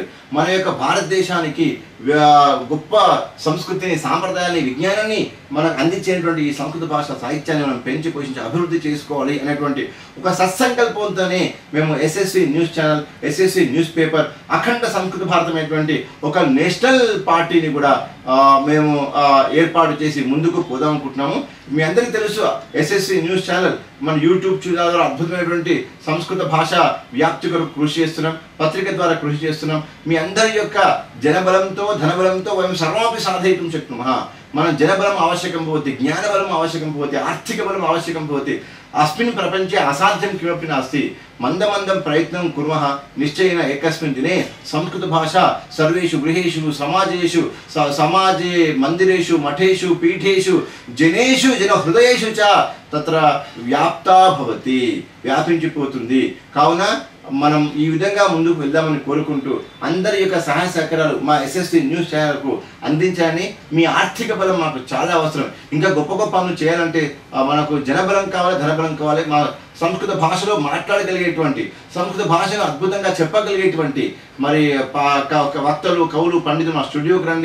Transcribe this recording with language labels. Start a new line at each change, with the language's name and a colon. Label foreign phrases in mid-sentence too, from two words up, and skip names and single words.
Telugu: మన యొక్క భారతదేశానికి గొప్ప సంస్కృతిని, సాంప్రదాయాన్ని, విజ్ఞానాన్ని మనకు అందించేటువంటి ఈ సంస్కృత భాష సాహిత్యాన్ని మనం పెంచి పోషించి అభివృద్ధి చేసుకోవాలి అనేటువంటి ఒక సత్సంకల్పంతోనే మేము ఎస్ఎస్సి న్యూస్ ఛానల్, ఎస్ఎస్సి న్యూస్ పేపర్, అఖండ సంస్కృత భారతమైనటువంటి ఒక
English: national party
Telugu: కూడా మేము ఏర్పాటు చేసి ముందుకు పోదాం అనుకుంటున్నాము. మీ అందరికీ తెలుసు, ఎస్ఎస్సి న్యూస్ ఛానల్ మన
English: YouTube channel
Telugu: ద్వారా అద్భుతమైనటువంటి సంస్కృత భాష వ్యాప్తి కొరకు కృషి చేస్తున్నాం, పత్రిక ద్వారా కృషి చేస్తున్నాం. మీ అందరి యొక్క జనబలంతో, ధనబలంతో
Sanskrit: వయం సర్వమపి సాధయితుం శక్నుమః.
Telugu: మనం జనబలం
Sanskrit: आवश्यकं भवति, ज्ञानबलम् आवश्यकं भवति, आर्थिकबलम् आवश्यकं भवति. अस्मिन् प्रपञ्चे असाध्यं किमपि नास्ति. मन्दं प्रयत्नं कुर्मः, निश्चयेन एकस्मिन् दिने संस्कृतभाषा सर्वेषु गृहेषु, समाजेषु, समाजे, मन्दिरेषु, मठेषु, पीठेषु, जनेषु, जनहृदयेषु च तत्र व्याप्ता भवति,
Telugu: వ్యాపించిపోతుంది. కావున మనం ఈ విధంగా ముందుకు వెళ్దామని కోరుకుంటూ అందరి యొక్క సహాయ సహకారాలు మా ఎస్ఎస్సి న్యూస్ ఛానల్కు అందించాలని. మీ ఆర్థిక బలం మాకు చాలా అవసరం. ఇంకా గొప్ప గొప్ప పనులు చేయాలంటే మనకు జనబలం కావాలి, ధనబలం కావాలి. మా సంస్కృత భాషలో మాట్లాడగలిగేటువంటి, సంస్కృత భాషను అద్భుతంగా చెప్పగలిగేటువంటి మరి వక్తలు, కవులు, పండితులు మా స్టూడియోకి రండి.